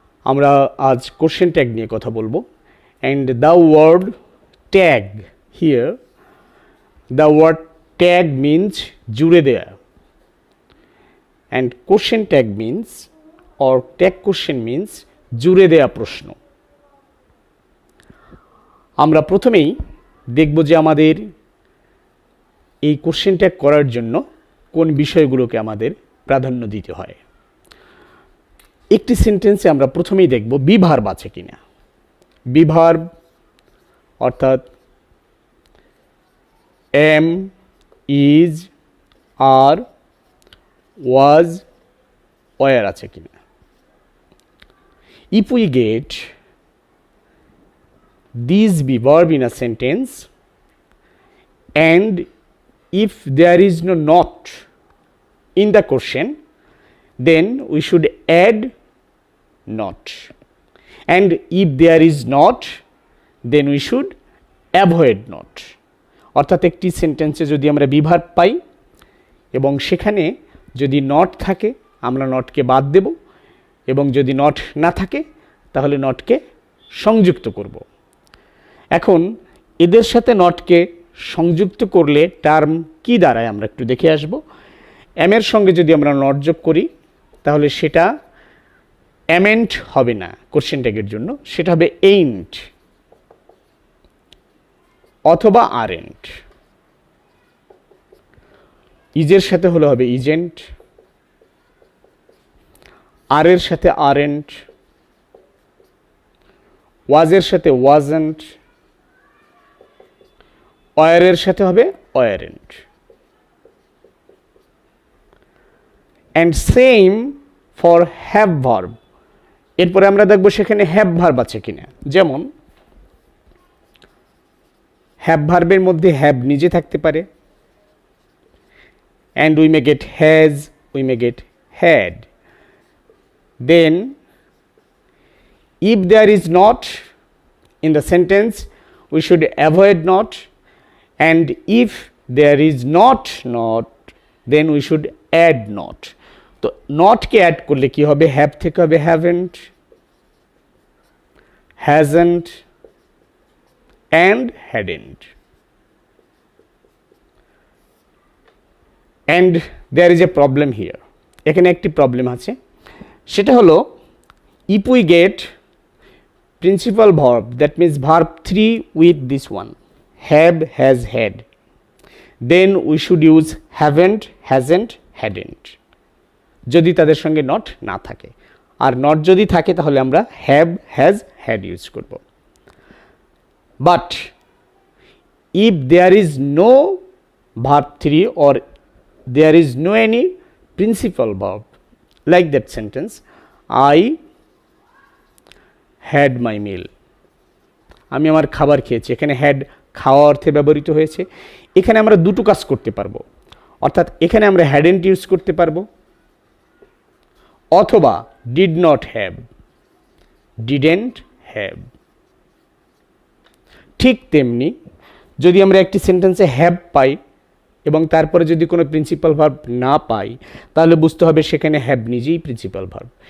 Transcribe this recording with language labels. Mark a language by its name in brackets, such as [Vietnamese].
[Bangla] আমরা আজ [English] question tag [Bangla] নিয়ে কথা বলবো, [English] and the word tag here, the word tag means [Bangla] জুড়ে দেয়া, [English] and question tag means or tag question means [Bangla] জুড়ে দেয়া প্রশ্ন। আমরা প্রথমেই দেখব যে আমাদের এই কোশ্চেন ট্যাগ করার জন্য কোন বিষয়গুলোকে আমাদের প্রাধান্য দিতে হয়। একটি সেন্টেন্সে আমরা প্রথমেই দেখব বি ভার্ব আছে কিনা। বি ভার্ব অর্থাৎ M, is, আর, was, war আছে কিনা। [English] If we get these be verb in a sentence and if there is no not in the question, then we should add not, and if there is not, then we should avoid not. [Bangla] অর্থাৎ একটি সেন্টেন্সে যদি আমরা be verb পাই এবং সেখানে যদি not থাকে আমরা নটকে বাদ দেব, এবং যদি নট না থাকে তাহলে নটকে সংযুক্ত করব। এখন এদের সাথে নটকে সংযুক্ত করলে টার্ম কি দাঁড়ায় আমরা একটু দেখে আসব। এমের সঙ্গে যদি আমরা নট যোগ করি তাহলে সেটা অ্যামেন্ট হবে না কোশ্চেন ট্যাগের জন্য, সেটা হবে এইন্ট অথবা আরেন্ট। ইজের সাথে হলে হবে ইজেন্ট, আর এর সাথে আরেন্ট, ওয়াজের সাথে ওয়াজেন্ট, ওয়ারের সাথে হবে warrant. [English] And same for have verb. [Bangla] এরপরে আমরা দেখব সেখানে হ্যাভ ভার্ব আছে কিনা। যেমন হ্যাভ ভার্বের মধ্যে হ্যাভ নিজে থাকতে পারে, [English] and we may get has, we may get had. Then if there is not in the sentence, we should avoid not, and if there is not, then we should add not. [Bangla] তো not K add করলে কি হবে, have থেকে হবে haven't, hasn't and hadn't. [English] And there is a problem here. [Bangla] এখানে একটি problem আছে, সেটা হলো [English] if we get principal verb, that means verb 3 with this one, have, has, had, then we should use haven't, hasn't, hadn't, [Bangla] যদি তাদের সঙ্গে not না থাকে। আর নট যদি থাকে তাহলে আমরা have, has, had ইউজ করব। [English] but if there is no verb 3 or there is no any principal verb, like that sentence, I had my meal, [Bangla] আমি আমার খাবার খেয়েছি। এখানে হ্যাড খাওয়া অর্থে ব্যবহৃত হয়েছে। এখানে আমরা দুটো কাজ করতে পারবো, অর্থাৎ এখানে আমরা হ্যাডেন্ট ইউজ করতে পারবো অথবা did not have, didn't have. ঠিক তেমনি যদি আমরা একটি সেন্টেন্সে হ্যাভ পাই এবং তারপরে যদি কোনো প্রিন্সিপাল ভার্ব না পাই তাহলে বুঝতে হবে সেখানে হ্যাভ নিজেই প্রিন্সিপাল ভার্ব।